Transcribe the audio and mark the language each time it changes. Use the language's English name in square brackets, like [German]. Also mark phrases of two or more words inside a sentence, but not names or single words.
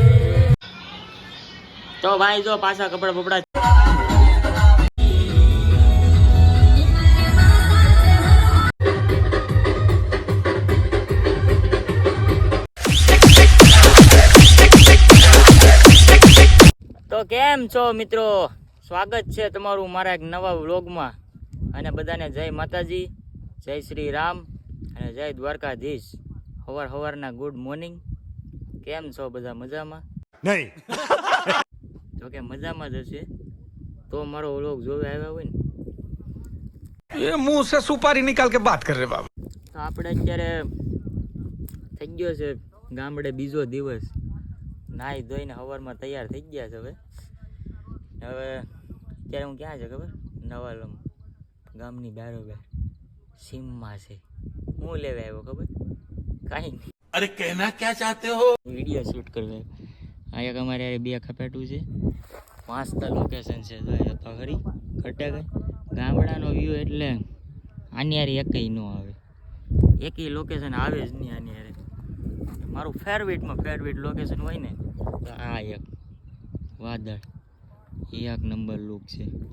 [Gujarati] તો ભાઈ જો પાછા કપડા બપડા તો કેમ છો મિત્રો, સ્વાગત છે તમારું મારા એક નવા વ્લોગમાં. અને બધાને જય માતાજી, જય શ્રી રામ અને જય દ્વારકાધીશ. હવારના [English] good morning. [Gujarati] કેમ છો બધા, મજામાં? નહીં જો કે મજામાં જ હશે તો મારો વ્લોગ જોવે આવ્યા હોય ને. [Hindi] ये मुंह से सुपारी निकाल के बात कर रहे बाबा. [Gujarati] તો આપણે અત્યારે થઈ ગયો છે ગામડે બીજો દિવસ. નાહી ધોઈને સવારમાં તૈયાર થઈ ગયા છે. હવે અત્યારે હું ક્યાં છે ખબર? નવાલમ ગામની બારોબાર સીમમાં છે. હું લેવા આવ્યો ખબર? કાંઈ નહીં. [Hindi] अरे कहना क्या चाहते हो? [Gujarati] વિડીયો શૂટ કરવા આ એક અમારે બે ખપેટું છે. મસ્ત લોકેશન છે. જોઈએ તો ખરી ઘટે ગઈ ગામડાનો વ્યૂ એટલે આની હારે એકય ન આવે. એકેય લોકેશન આવે જ નહીં આની હારે. મારું [English] favourite location [Gujarati] હોય ને તો આ એક વાદળ એક નંબર લુક છે.